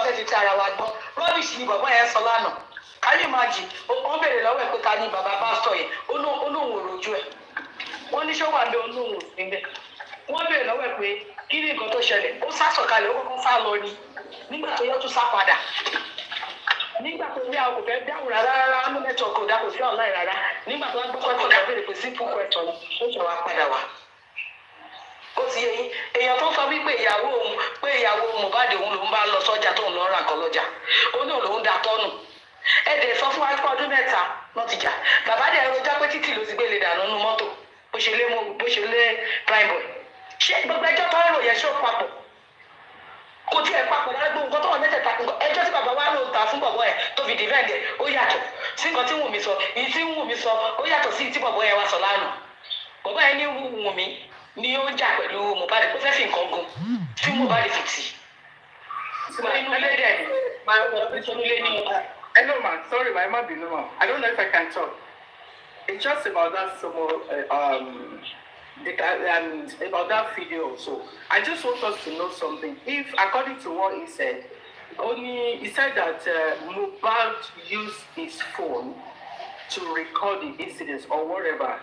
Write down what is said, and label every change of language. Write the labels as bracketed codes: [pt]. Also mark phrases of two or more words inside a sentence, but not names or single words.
[yo] fẹ́ fi ti ara wa gbọ́ rọ́bìṣì ni bàbá yẹn sọ lánàá káyé máa jì wọ́n béèrè lọ́wọ́ ẹ̀ pé ta ni bàbá pásítọ̀ yẹn ó lóun ò rojú ẹ̀ wọ́n ní ṣọ́wọ́ àbẹ̀ olóhùn òsínbẹ̀ wọ́n béèrè lọ́wọ́ ẹ̀ pé kí ni nǹkan tó ṣẹlẹ̀ ó sá sọ̀kalẹ̀ ó kọ́kọ́ sá lọ ni nígbà tó yẹ tó sá padà nígbà tó ní àwọn kò fẹ́ dáhùn rárá mú nẹ́tíwọ̀kì ọ̀dà kò sí online rárá nígbà tó wá gbọ́ pẹ́tọ̀ tó béèrè pé [en] simple question [yo] ó ṣe wá padà wá. ó ti yẹ yín èèyàn tó sọ wípé ìyàwó Mohbad òun lòún bá lọ sọ́jà tóun lọ ra nǹkan lọ́jà ó ní òun lòún da tọ́nù ẹ̀dẹ̀ sọ fún wa pé ọdún mẹ́ta lọ́ ti jà bàbá dẹ̀ rojọ́ pé títì ló ti gbé lè dànù nínú mọ́tò bó ṣe lé [en] prime boy [yo] ṣé gbogbo ẹjọ́ tó ń rò yẹn ṣó papọ̀ kò tí ẹ papọ̀ lágbó nǹkan tó wọ́n mẹ́tẹ̀ẹ̀ta ẹjọ́ tí bàbá wa ló ta fún bọ̀bọ̀ ẹ̀ tó fi dìvẹ́ǹdì ẹ̀ ó yàtọ̀ sí nǹkan tí Wùnmí sọ èyí tí Wùnmí sọ ó yàtọ̀ sí tí bọ̀bọ̀ ẹ̀ wá sọ lánàá bọ̀bọ̀ ẹ̀ ní Wùnmí ni ó ń jà pẹ̀lú Mohbad ó fẹ́ fi nǹkan gun tí Mohbad fi tì inú ilé dẹ̀ ni inú ilé ni. [en] Hello, ma. Sorry, my mom, I don't know if I can talk. It's just about that Zomo, about that video. So I just want us to know something. If, according to what he said that Mohbad used his phone to record the incidents or whatever.